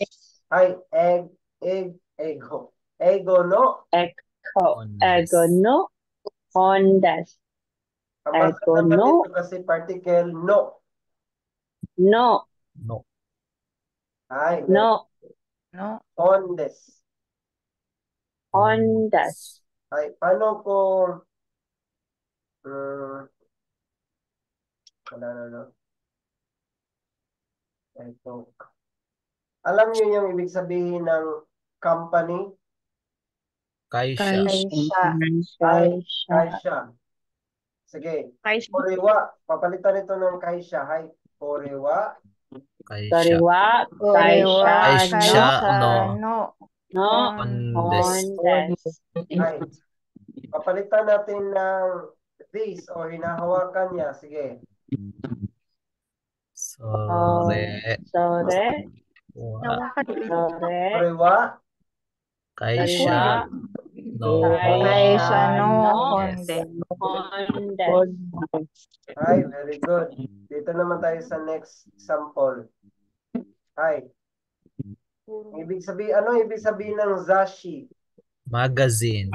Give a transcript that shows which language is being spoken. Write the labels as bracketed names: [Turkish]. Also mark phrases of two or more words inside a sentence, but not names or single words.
[Japanese] Ay, 英語。英語の? 英語の本です. [Filipino] Ang basta Ego naman no. dito kasi particle no. No. No. Ay, No. [Japanese] 本です. 本です. [Filipino] Ay, paano kung ito. Alam niyo yung ibig sabihin ng company? Kaisha. Kaisha. Sige. [Japanese] これは. [Filipino] Papalitan ito ng kaisha. Hay. [Japanese] これは. [Filipino] Kaisha. Kaisha No. desu. Ay. Papalitan natin ng this o hinahawakan niya. Sige. Sore. [Japanese] これは. [Filipino] Kaisha. No. [English] Ay, very good. [Filipino] Dito naman tayo sa [English] next example. [Filipino] Ay. Ibig sabihin ng zashi? Magazine.